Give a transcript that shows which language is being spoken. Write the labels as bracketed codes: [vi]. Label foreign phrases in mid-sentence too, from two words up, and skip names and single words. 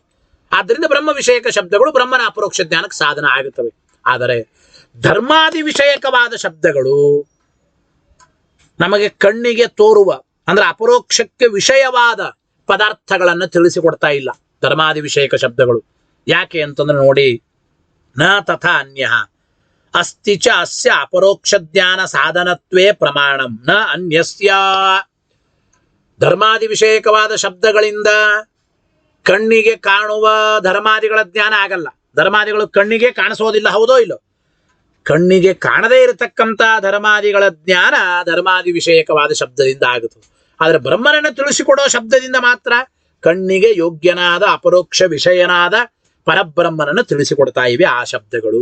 [kn] ಆದ್ದರಿಂದ ಬ್ರಹ್ಮ ವಿಷಯಕ ಶಬ್ದಗಳು ಬ್ರಹ್ಮನ ಅಪರೋಕ್ಷ ಜ್ಞಾನಕ್ಕೆ ಸಾಧನ ಆಗುತ್ತವೆ. ಆದರೆ ಧರ್ಮಾದಿ ವಿಷಯಕವಾದ ಶಬ್ದಗಳು ನಮಗೆ ಕಣ್ಣಿಗೆ ತೋರುವ, ಅಂದ್ರೆ ಅಪರೋಕ್ಷಕ್ಕೆ ವಿಷಯವಾದ ಪದಾರ್ಥಗಳನ್ನು ತಿಳಿಸಿಕೊಡ್ತಾ ಇಲ್ಲ ಧರ್ಮಾದಿ ವಿಷಯಕ ಶಬ್ದಗಳು. ಯಾಕೆ ಅಂತಂದ್ರೆ ನೋಡಿ, [sa] ನ ತಥಾ ಅನ್ಯ ಅಸ್ತಿ ಚ ಅಸ್ಯ ಅಪರೋಕ್ಷ ಜ್ಞಾನ ಸಾಧನತ್ವೇ ಪ್ರಮಾಣಂ ನ ಅನ್ಯಸ್ಯ. [kn] ಧರ್ಮಾದಿ ವಿಷಯಕವಾದ ಶಬ್ದಗಳಿಂದ ಕಣ್ಣಿಗೆ ಕಾಣುವ ಧರ್ಮಾದಿಗಳ ಜ್ಞಾನ ಆಗಲ್ಲ. ಧರ್ಮಾದಿಗಳು ಕಣ್ಣಿಗೆ ಕಾಣಿಸೋದಿಲ್ಲ, ಹೌದೋ ಇಲ್ಲೋ? ಕಣ್ಣಿಗೆ ಕಾಣದೇ ಇರತಕ್ಕಂಥ ಧರ್ಮಾದಿಗಳ ಜ್ಞಾನ ಧರ್ಮಾದಿ ವಿಷಯಕವಾದ ಶಬ್ದದಿಂದ ಆಗುತ್ತದೆ. ಆದರೆ ಬ್ರಹ್ಮನನ್ನು ತಿಳಿಸಿಕೊಡೋ ಶಬ್ದದಿಂದ ಮಾತ್ರ ಕಣ್ಣಿಗೆ ಯೋಗ್ಯನಾದ ಅಪರೋಕ್ಷ ವಿಷಯನಾದ ಪರಬ್ರಹ್ಮನನ್ನು ತಿಳಿಸಿಕೊಡ್ತಾ ಇವೆ ಆ ಶಬ್ದಗಳು.